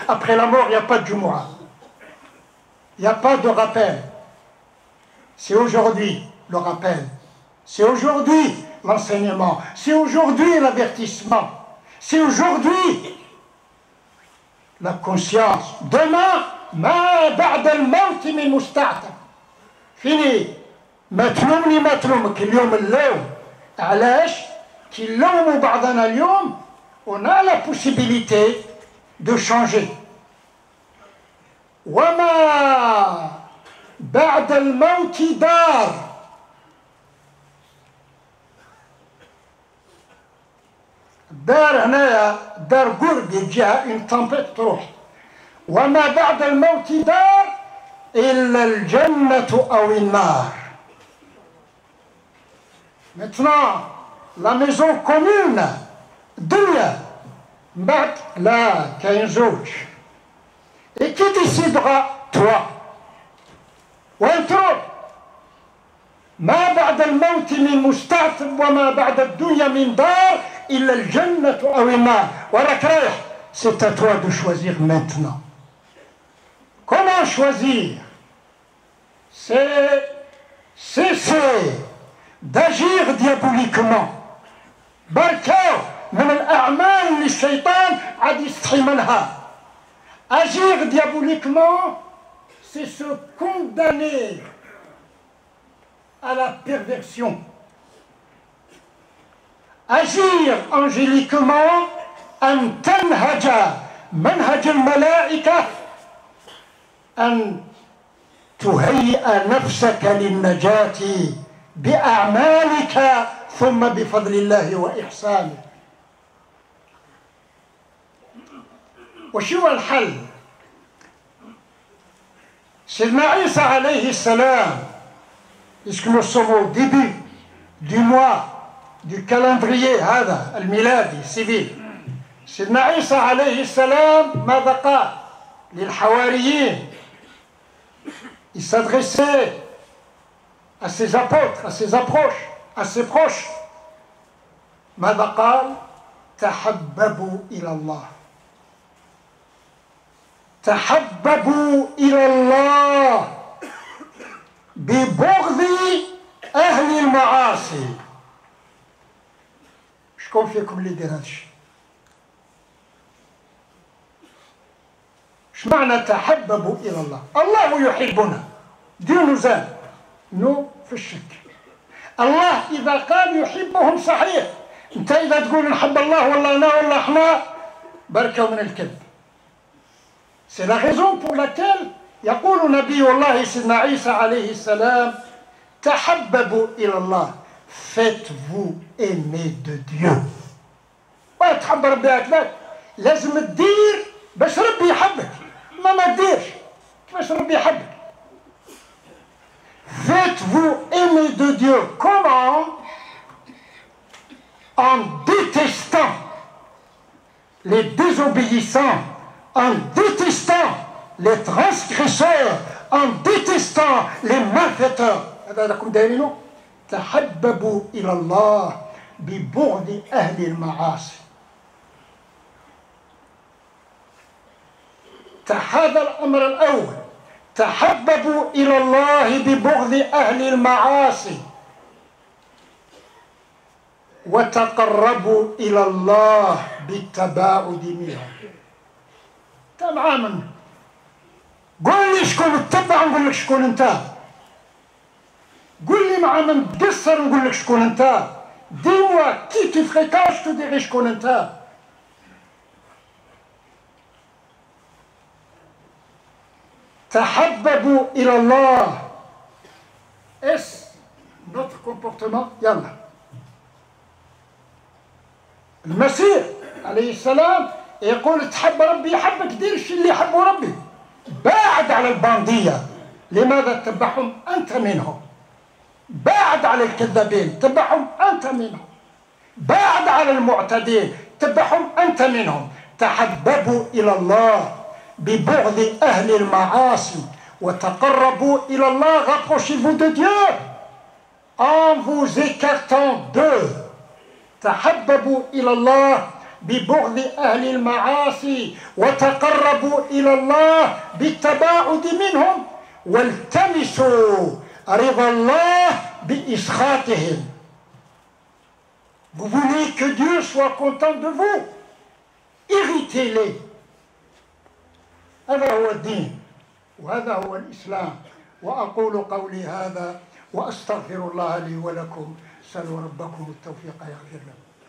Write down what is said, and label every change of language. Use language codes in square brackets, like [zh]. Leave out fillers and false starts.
[fr] Après la mort, il n'y a pas de Jumu'ah. Il n'y a pas de rappel. C'est aujourd'hui le rappel. C'est aujourd'hui l'enseignement. C'est aujourd'hui l'avertissement. C'est aujourd'hui la conscience. Demain, [ar] ما بعد الموت من مستعتب. [fr] Fini. [ar] ما تلومني ما تلومك اليوم اللوم. علاش؟ كي نلوموا بعضنا اليوم [fr] on a la possibilité de changer. [ar] وما بعد الموت دار. دار هنايا دار قرب يجيها ان تمبيت تروح. وما بعد الموت دار إلا الجنة أو النار. [fr] Maintenant, la maison commune, [ar] الدنيا بعد لا كاين زوج. [fr] Et qui décidera? Toi. [ar] وين تروح؟ ما بعد الموت من مستعتب وما بعد الدنيا من دار إلا الجنة أو النار. وراك رايح. [fr] C'est à toi de choisir maintenant. Comment choisir? C'est cesser d'agir diaboliquement. [ar] بركاو من الأعمال اللي الشيطان عاد يستحي منها. [fr] Agir diaboliquement, c'est se condamner à la perversion. Agir angéliquement, [ar] أن تنهج منهج الملائكة أن تهيئ نفسك للنجاة بأعمالك ثم بفضل الله وإحسانه. وشو الحل؟ سيدنا عيسى عليه السلام, [fr] puisque nous sommes au début du mois du calendrier [ar] هذا الميلادي [fr] civil, [ar] سيدنا عيسى عليه السلام ماذا قال للحواريين؟ [fr] Il s'adressait à ses apôtres, à ses approches, à ses proches. [ar] ماذا قال؟ تحببوا إلى الله. تحببوا إلى الله ببغض أهل المعاصي. شكون فيكم اللي يدير هذا الشيء؟ ايش معنى تحببوا إلى الله؟ الله يحبنا. [fr] Dieu nous aime. Nous [ar] في الشك. الله إذا قال يحبهم صحيح. أنت إذا تقول نحب الله ولا أنا ولا إحنا بركة من الكذب. [fr] C'est la raison pour laquelle [ar] يقول نبي الله سيدنا عيسى عليه السلام تحببوا إلى الله. [fr] Faites-vous aimer de Dieu. [ar] تحب ربي هكذاك لازم تدير باش ربي يحبك. ما تديرش كيفاش ربي يحبك. [fr] Faites-vous aimer de Dieu. Comment? En détestant les désobéissants, en détestant les transgresseurs, en détestant les malfaiteurs. [ar] هذا لكم دليل. تحببوا إلى الله ببغض أهل المعاصي. هذا الأمر الأول. تحببوا إلى الله ببغض أهل المعاصي وتقربوا إلى الله بالتباعد منهم. تماما. قول لي شكون تتبع نقول لك شكون انت. قول لي مع من تقصر نقول لك شكون انت. [fr] Dis-moi qui tu fréquentes, je te dirai [ar] شكون انت. تحببوا إلى الله. [fr] Est-ce notre comportement? [ar] يلا. المسيح عليه السلام يقول تحب ربي يحبك دير الشيء اللي يحبه ربي. باعد على الباندية. لماذا تتبعهم أنت منهم؟ باعد على الكذابين، تتبعهم أنت منهم. باعد على المعتدين، تتبعهم أنت منهم. تحببوا إلى الله ببغض أهل المعاصي وتقربوا إلى الله. [fr] Rapprochez-vous de Dieu en vous écartant d'eux. [ar] تحببوا إلى الله ببغض أهل المعاصي وتقربوا إلى الله بالتباعد منهم والتمسوا رضا الله بإسخاطهم. [fr] Vous voulez que Dieu soit content de vous? Irritez-les. [ar] هذا هو الدين وهذا هو الإسلام. وأقول قولي هذا وأستغفر الله لي ولكم. سألوا ربكم التوفيق يغفر لكم.